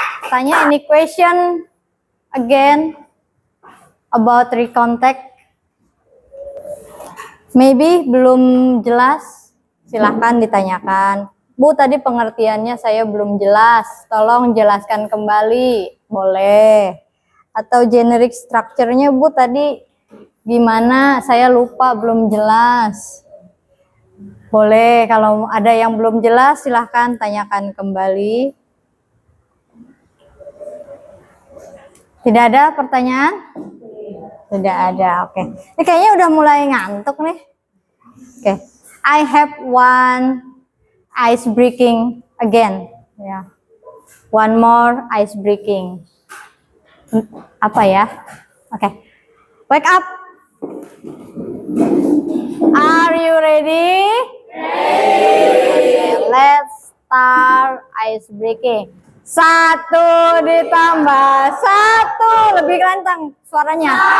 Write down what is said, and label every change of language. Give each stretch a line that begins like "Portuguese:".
Indonesian: Tanya
English: any question again about recontact?
Indonesian: Maybe belum jelas, silahkan ditanyakan. Bu, tadi pengertiannya saya belum jelas, tolong jelaskan kembali, boleh. Atau generic structure-nya Bu tadi gimana, saya lupa, belum jelas. Boleh, kalau ada yang belum jelas silahkan tanyakan kembali. Tidak ada pertanyaan? Tidak ada, oke. Ini kayaknya udah mulai ngantuk nih.
English: Oke, I have one ice breaking again. Ya. one more ice breaking.
Indonesian: Apa ya?
English: Oke. Wake up. Are you ready? Ready. Let's start ice breaking.
Indonesian: 1 ditambah 1, lebih kencang suaranya.